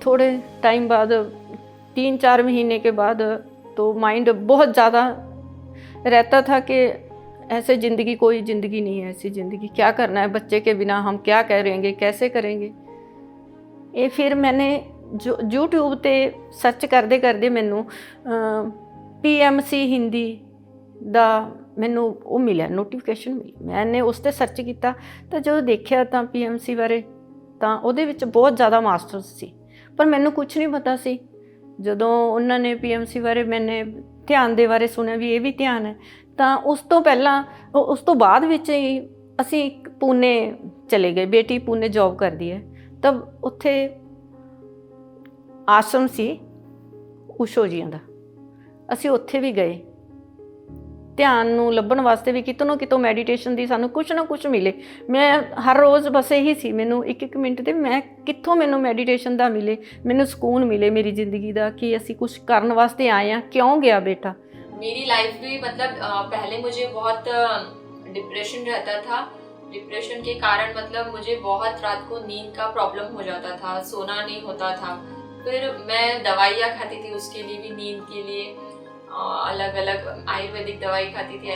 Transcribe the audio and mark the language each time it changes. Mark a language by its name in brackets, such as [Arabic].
[Hindi] थोड़े टाइम बाद, 3-4 महीने के बाद, तो माइंड बहुत ज़्यादा रहता था कि ऐसे ज़िंदगी, कोई ज़िंदगी नहीं है, ऐसी ज़िंदगी क्या करना है बच्चे के बिना, हम क्या करेंगे, कैसे करेंगे। ये फिर मैंने जो यूट्यूब पे सर्च करते करते मैनू PMC हिंदी [Punjabi] ਦਾ ਮੈਨੂੰ ਉਹ ਮਿਲਿਆ, ਨੋਟੀਫਿਕੇਸ਼ਨ ਮਿਲੀ। [Hindi] मैंने उस [Punjabi] ਤੇ ਸਰਚ ਕੀਤਾ ਤਾਂ ਜਦੋਂ ਦੇਖਿਆ ਤਾਂ PMC ਬਾਰੇ, ਤਾਂ ਉਹਦੇ ਵਿੱਚ ਬਹੁਤ ਜ਼ਿਆਦਾ ਮਾਸਟਰਸ ਸੀ, ਪਰ ਮੈਨੂੰ ਕੁਝ ਨਹੀਂ ਪਤਾ ਸੀ। ਜਦੋਂ ਉਹਨਾਂ ਨੇ PMC ਬਾਰੇ, ਮੈंने ਧਿਆਨ ਦੇ ਬਾਰੇ ਸੁਣਿਆ ਵੀ ਇਹ ਵੀ ਧਿਆਨ ਹੈ, ਤਾਂ ਉਸ ਤੋਂ ਪਹਿਲਾਂ, ਉਸ ਤੋਂ ਬਾਅਦ ਵਿੱਚ ਹੀ ਅਸੀਂ ਪੂਨੇ ਚਲੇ ਗਏ। ਬੇਟੀ ਪੂਨੇ ਜੌਬ ਕਰਦੀ ਹੈ, ਤਾਂ ਉੱਥੇ ਆਸ਼ਰਮ ਸੀ ਊਸ਼ੋ ਜੀਆਂ ਦਾ, ਅਸੀਂ ਉੱਥੇ ਵੀ ਗਏ। ਧਿਆਨ ਨੂੰ ਲੱਭਣ ਵਾਸਤੇ ਵੀ ਕਿਤੋਂ ਨਾ ਕਿਤੋਂ ਮੈਡੀਟੇਸ਼ਨ ਦੀ ਸਾਨੂੰ ਕੁਛ ਨਾ ਕੁਛ ਮਿਲੇ। ਮੈਂ ਹਰ ਰੋਜ਼ ਬਸ ਇਹੀ ਸੀ, ਮੈਨੂੰ ਇੱਕ ਮਿੰਟ ਤੇ ਮੈਂ ਕਿੱਥੋਂ ਮੈਨੂੰ ਮੈਡੀਟੇਸ਼ਨ ਦਾ ਮਿਲੇ, ਮੈਨੂੰ ਸਕੂਨ ਮਿਲੇ ਮੇਰੀ ਜ਼ਿੰਦਗੀ ਦਾ, ਕਿ ਅਸੀਂ ਕੁਛ ਕਰਨ ਵਾਸਤੇ ਆਏ ਹਾਂ। ਕਿਉਂ ਗਿਆ बेटा? [Hindi] मेरी लाइफ भी मतलब पहले मुझे बहुत डिप्रेशन रहता था। डिप्रेशन के कारण मतलब मुझे बहुत रात को नींद का प्रॉब्लम हो जाता था, सोना नहीं होता था। फिर मैं दवाइयाँ खाती थी उसके लिए भी, नींद के लिए अलग अलग आयुर्वेदिक दवाई खाती थी।